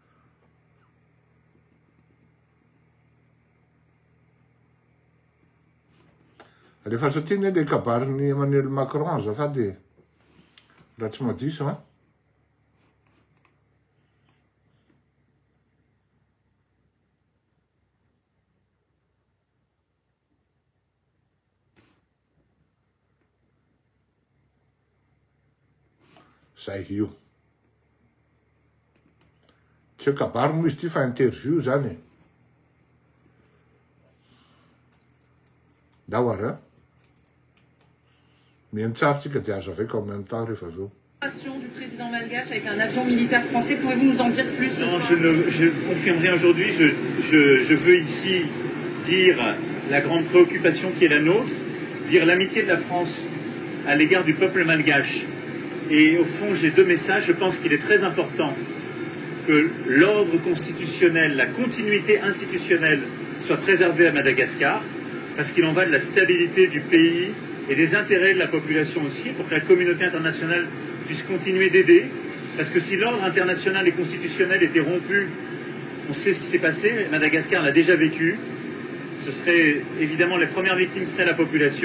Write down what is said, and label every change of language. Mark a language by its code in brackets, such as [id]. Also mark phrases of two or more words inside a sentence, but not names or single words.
[mg] rehefa satriny le kabariny Emmanuel Macron azafady raha tsy madiso a zay io tsy hoe kabary moa izy ty fa interview zany dao ara mihaino tsara tsika de azo avaiko [fr] en même temps [mg] rehefa aveo [fr] Du président malgache avec un avion militaire français, pouvez-vous nous en dire plus? Non, je confirme rien aujourd'hui. Je veux ici dire la grande préoccupation qui est la nôtre, dire l'amitié de la France à l'égard du peuple malgache. Et au fond, j'ai deux messages. Je pense qu'il est très important que l'ordre constitutionnel, la continuité institutionnelle soit préservée à Madagascar, parce qu'il en va de la stabilité du pays et des intérêts de la population aussi, pour que la communauté internationale puisse continuer d'aider, parce que si l'ordre international et constitutionnel était rompu, on sait ce qui s'est passé, Madagascar l'a déjà vécu, ce serait évidemment les premières victimes seraient la population.